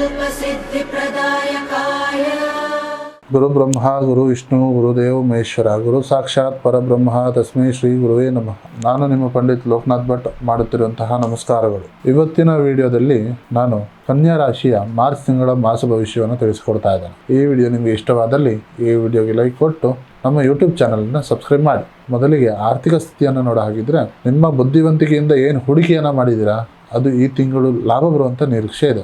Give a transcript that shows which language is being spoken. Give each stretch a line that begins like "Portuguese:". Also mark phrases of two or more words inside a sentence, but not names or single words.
Sanskrit: सिद्धिप्रदायकाय गुरु ब्रह्मा गुरु विष्णु गुरुदेव महेश्वर गुरु साक्षाತ್ ಪರಬ್ರಹ್ಮ ತಸ್ಮೈ ಶ್ರೀ ಗುರುವೇ ನಮಃ.
Kannada: ನಾನು ನಿಮ್ಮ ಪಂಡಿತ್ ಲೋಕನಾಥ್ ಭಟ್ ಮಾಡುತ್ತಿರುವಂತಹ ನಮಸ್ಕಾರಗಳು. ಇವತ್ತಿನ ವಿಡಿಯೋದಲ್ಲಿ ನಾನು ಕನ್ಯಾ ರಾಶಿಯ ಮಾರ್ಚ್ ತಿಂಗಳ ಮಾಸ ಭವಿಷ್ಯವನ್ನು ತಿಳಿಸಿಕೊಡ್ತಾ ಇದ್ದೇನೆ. ಈ ವಿಡಿಯೋ ನಿಮಗೆ ಇಷ್ಟವಾದಲ್ಲಿ ಈ ವಿಡಿಯೋಗೆ ಲೈಕ್ ಕೊಟ್ಟು ನಮ್ಮ ಯೂಟ್ಯೂಬ್ ಚಾನಲ್ನ ಸಬ್ಸ್ಕ್ರೈಬ್ ಮಾಡಿ. ಮೊದಲಿಗೆ ಆರ್ಥಿಕ ಸ್ಥಿತಿಯನ್ನು ನೋಡ ಹಾಗಿದ್ರೆ, ನಿಮ್ಮ ಬುದ್ಧಿವಂತಿಕೆಯಿಂದ ಏನು ಹೂಡಿಕೆಯನ್ನು ಮಾಡಿದ್ದೀರಾ ಅದು ಈ ತಿಂಗಳು ಲಾಭ ಬರುವಂಥ ನಿರೀಕ್ಷೆ ಇದೆ.